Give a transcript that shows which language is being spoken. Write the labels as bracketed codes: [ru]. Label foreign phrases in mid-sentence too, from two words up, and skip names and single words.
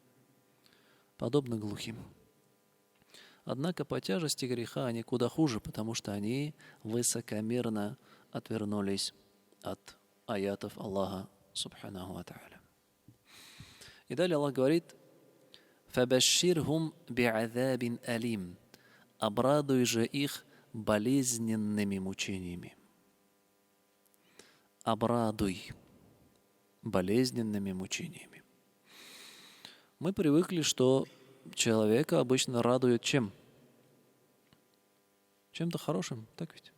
[ru] Однако по тяжести греха они куда хуже, потому что они высокомерно отвернулись от аятов Аллаха [ar] سبحانه وتعالى. [ru] И далее Аллах говорит: [ar] «فبشرهم بعذاب أليم». [ru] Обрадуй же их болезненными мучениями. Обрадуй болезненными мучениями. Мы привыкли, что человека обычно радует чем? Чем-то хорошим, так ведь?